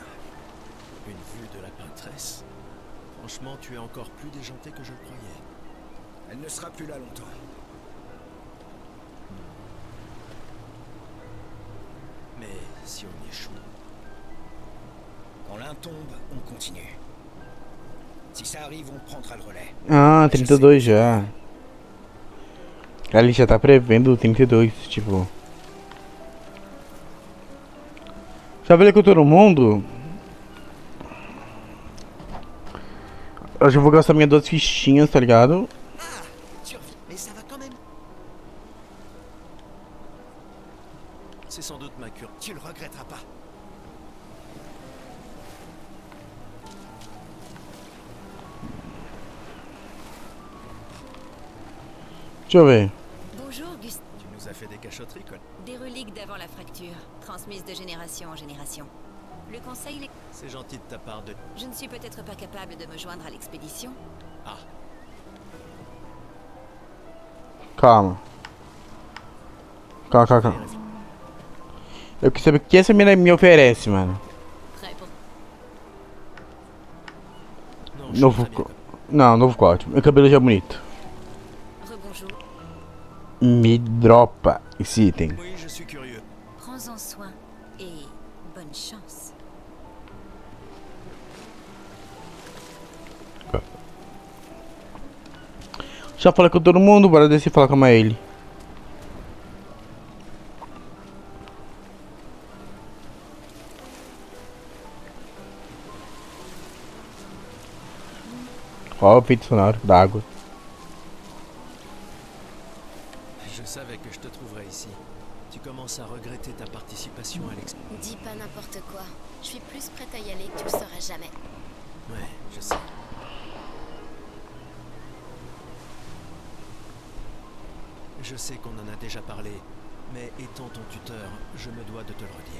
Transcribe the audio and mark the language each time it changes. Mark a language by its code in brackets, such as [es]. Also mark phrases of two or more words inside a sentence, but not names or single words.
[fr] Une vue de la peintresse? Franchement, tu es encore plus déjanté que je le croyais. Elle ne sera plus là longtemps. Mais si on échoue... Quand l'un tombe, on continue. Si ça arrive, on prendra le relais. [pt] Ah, 32 já. Ali já tá prevendo o 32, tipo. Já falei com todo mundo. Hoje eu vou gastar minhas 2 fichinhas, tá ligado? [fr] Ah, tu reviens, mais ça va quand même. C'est sans doute ma cure. Tu le regretteras pas. [pt] Deixa eu ver. [fr] Bonjour, Gustave. Tu nous as fait des cachotteries, quoi. Des reliques d'avant la fracture, transmises de génération en génération. Le conseil les... C'est gentil de ta part de... Je ne suis peut-être pas capable de me joindre à l'expédition. Ah. [pt] Calma. Calma. Eu quero saber o que essa mina me oferece, mano. [fr] Très bon. Non, je [pt] Novo. [fr] suis très bien. [pt] Não, novo corte. Meu cabelo já é bonito. [fr] Rebonjour. [pt] Me dropa esse item. [fr] Oui, je suis curieux. Prends-en soin et bonne chance. [pt] Já falei com todo mundo, bora descer e falar com a ele. Ó, o efeito sonoro da água. [fr] Je savais que je te trouverais ici. Tu commences à regretter ta participation à l'ex... Dis pas n'importe quoi. Je suis plus prête à y aller que tu le sauras jamais. Ouais, je sais. Je sais qu'on en a déjà parlé, mais étant ton tuteur, je me dois de te le redire.